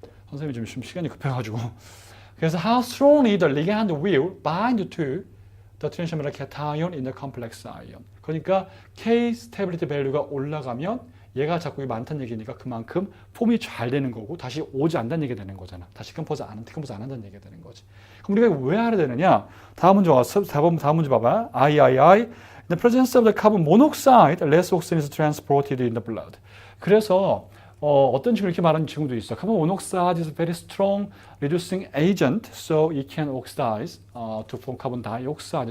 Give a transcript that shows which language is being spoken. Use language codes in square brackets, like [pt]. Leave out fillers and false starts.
[ko] 선생님이 지금 시간이 급해가지고 그래서 [en] how strongly the ligand will bind to the transition metal cation in the complex ion. [ko] 그러니까 K stability value가 올라가면 얘가 자꾸 많다는 얘기니까 그만큼 폼이 잘 되는 거고 다시 오지 않는다는 얘기가 되는 거잖아. 다시 디컴포즈 안 한다는 얘기가 되는 거지. 그럼 우리가 왜 알아야 되느냐? 다음 문제 와서 다음 문제 봐봐. III. [en] In the presence of the carbon monoxide, less oxygen is transported in the blood. [ko] 그래서 어떤 친구 이렇게 말하는 친구도 있어. [en] Carbon monoxide is a very strong reducing agent, so it can oxidize to form carbon dioxide.